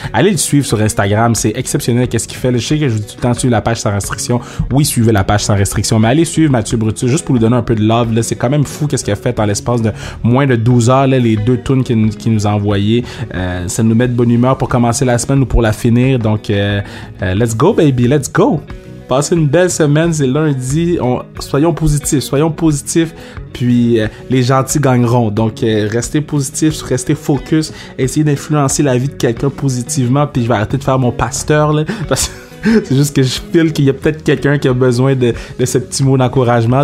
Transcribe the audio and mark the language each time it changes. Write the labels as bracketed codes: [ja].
[fr] Allez le suivre sur Instagram, c'est exceptionnel qu'est-ce qu'il fait. Je sais que je vous dis tout le temps suivre la page Sans Restriction. Oui, suivez la page Sans Restriction, mais allez suivre Mathieu Brutus juste pour lui donner un peu de love. Là, c'est quand même fou qu'est-ce qu'il a fait en l'espace de moins de 12 heures, là, les 2 tunes qu'il nous a envoyées. Ça nous met de bonne humeur pour commencer la semaine ou pour la finir. [en] Donc, let's go, baby, let's go! [fr] Passez une belle semaine, c'est lundi. Soyons positifs, puis les gentils gagneront. Donc, restez positifs, restez focus, essayez d'influencer la vie de quelqu'un positivement, puis je vais arrêter de faire mon pasteur, là, parce que c'est juste que je file qu'il y a peut-être quelqu'un qui a besoin de ce petit mot d'encouragement.